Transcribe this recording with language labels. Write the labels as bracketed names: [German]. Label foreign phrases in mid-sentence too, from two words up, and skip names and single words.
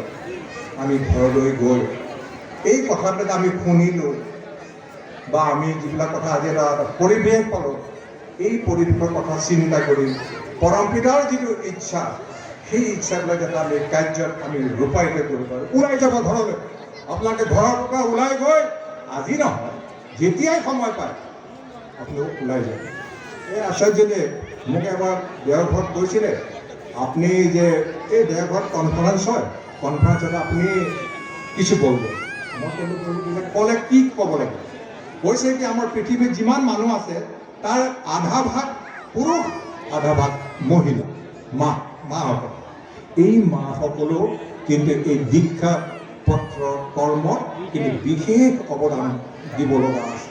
[Assamese] আমি ঘৰলৈ গৈ এই কথাবিলাক আমি শুনিলোঁ বা আমি যিবিলাক কথা আজি এটা পৰিৱেশ পালোঁ, এই পৰিৱেশৰ কথা চিন্তা কৰি পৰম পিতাৰ যিটো ইচ্ছা, সেই ইচ্ছাবিলাক যাতে আমি কাৰ্যত আমি ৰূপায়িত কৰিব পাৰোঁ। ওলাই যাব ঘৰলৈ, আপোনালোকে ঘৰৰ পৰা ওলাই গৈ আজি নহয়, যেতিয়াই সময় পায় আপোনালোক ওলাই যায়। এই আচাৰ্যদেৱে মোক এবাৰ দেওঘৰত কৈছিলে, [Bangla] আপনি যে এই দেওঘৰত কনফারেন্স হয়, কনফারেন্সত আপনি কিছু বলবেন। [Assamese] মই ক'লে কি ক'ব লাগে? কৈছে কি আমাৰ পৃথিৱীত যিমান মানুহ আছে তাৰ আধা ভাগ পুৰুষ, আধা ভাগ মহিলা, মাসকল। এই মাসকলেও কিন্তু এই দীক্ষা পত্ৰ কৰ্মত কিন্তু বিশেষ অৱদান দিব লগা আছে।